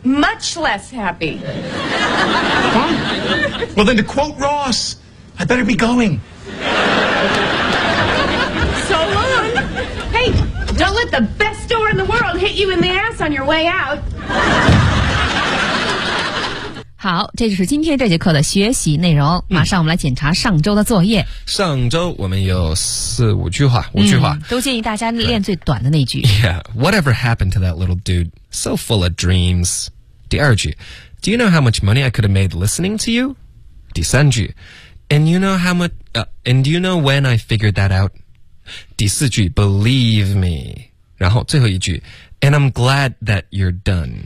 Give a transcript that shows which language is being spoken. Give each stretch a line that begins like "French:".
English: Much less happy. Fine. Well then to quote Ross, I better be going. So long. Hey, don't let the best store in the world hit you in the ass on your way out.
Chinese: 好，这就是今天这节课的学习内容。马上我们来检查上周的作业。上周我们有四五句话，五句话，都建议大家练最短的那句。
English: Yeah, whatever happened to that little dude? So full of dreams.
Chinese: 第二句
English: ，Do you know how much money I could have made listening to you?
Chinese: 第三句
English: ，And you know how much? And you know when I figured that out?
Chinese: 第四句 ，
English: Believe me.
Chinese: 然后最后一句。
English: And I'm glad that you're done.